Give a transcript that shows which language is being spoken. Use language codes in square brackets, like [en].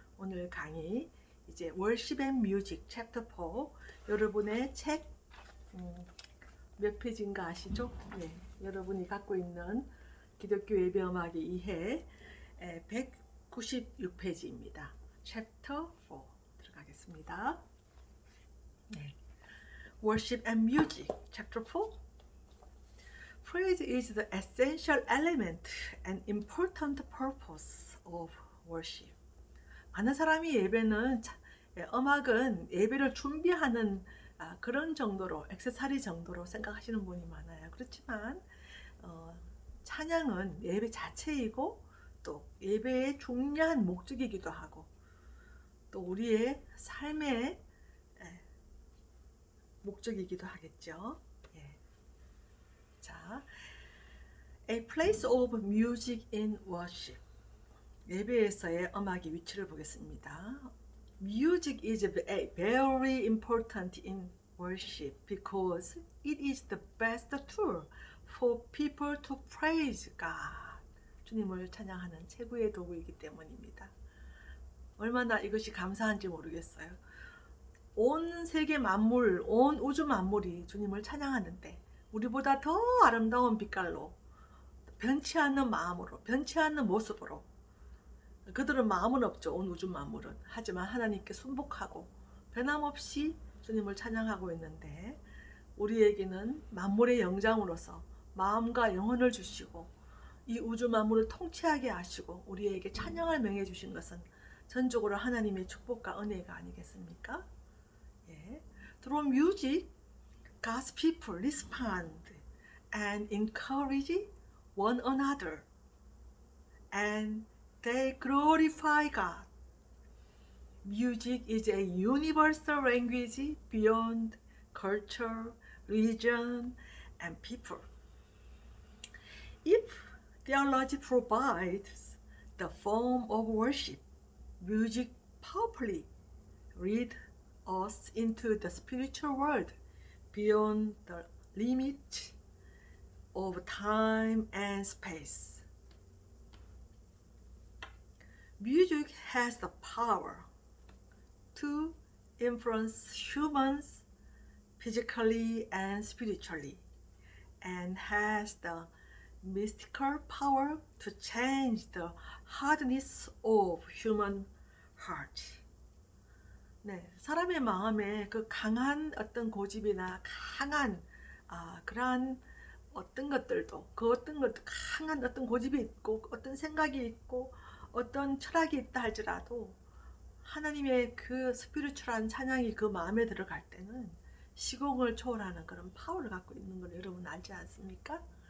[ko] 오늘 강의 이제 월십 앤 뮤직 챕터 4 여러분의 책 몇 페이지인가 아시죠? 네, 여러분이 갖고 있는 기독교 예배음악의 이해 196페이지입니다. 챕터 4 들어가겠습니다. 네. [en] Worship and Music Chapter 4 Praise is the essential element and important purpose of worship. [ko] 많은 사람이 음악은 예배를 준비하는 그런 정도로 액세서리 정도로 생각하시는 분이 많아요. 그렇지만 찬양은 예배 자체이고 또 예배의 중요한 목적이기도 하고 또 우리의 삶의 목적이기도 하겠죠. 예. [en] 자, A place of music in worship. [ko] 예배에서의 음악의 위치를 보겠습니다. [en] Music is very important in worship because it is the best tool for people to praise God. [ko] 주님을 찬양하는 최고의 도구이기 때문입니다. 얼마나 이것이 감사한지 모르겠어요. 온 세계 만물, 온 우주 만물이 주님을 찬양하는데 우리보다 더 아름다운 빛깔로 변치 않는 마음으로, 변치 않는 모습으로 그들은 마음은 없죠. 온 우주 만물은. 하지만 하나님께 순복하고 변함없이 주님을 찬양하고 있는데 우리에게는 만물의 영장으로서 마음과 영혼을 주시고 이 우주 만물을 통치하게 하시고 우리에게 찬양을 명해 주신 것은 전적으로 하나님의 축복과 은혜가 아니겠습니까? 예. [en] Through music, God's people respond and encourage one another and they glorify God. Music is a universal language beyond culture, religion, and people. If theology provides the form of worship, music powerfully leads us into the spiritual world beyond the limit of time and space. Music has the power to influence humans physically and spiritually. and has the mystical power to change the hardness of human heart. [ko] 네, 사람의 마음에 그 강한 어떤 고집이나 강한 그러한 어떤 것들도 그 어떤 것도 강한 어떤 고집이 있고 어떤 생각이 있고 어떤 철학이 있다 할지라도 하나님의 그 스피리추얼한 찬양이 그 마음에 들어갈 때는 시공을 초월하는 그런 파워를 갖고 있는 걸 여러분 알지 않습니까?